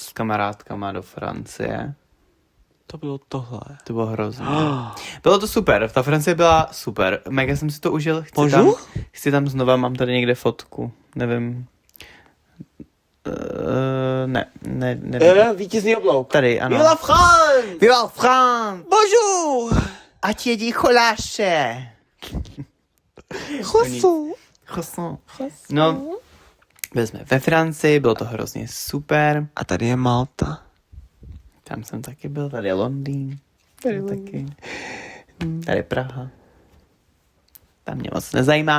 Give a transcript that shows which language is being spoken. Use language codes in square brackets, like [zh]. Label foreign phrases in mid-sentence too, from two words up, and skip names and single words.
[cs] s kamarádkama do Francie. To bylo tohle. To bylo hrozné. Bylo to super, ta Francie byla super. Mega jsem si to užil. Můžu? Chci tam znova, mám tady někde fotku. Nevím. Ne. Vítězný oblouk. Tady, ano. [fr] Vive la France! Vive la France! Bonjour! [cs] Ať jedí choláše! Croissant. No, byli jsme ve Francii, bylo to hrozně super. A tady je Malta. Tam jsem taky byl, tady je Londýn. Tady taky. Tady je Praha. Tam mě moc nezajímá.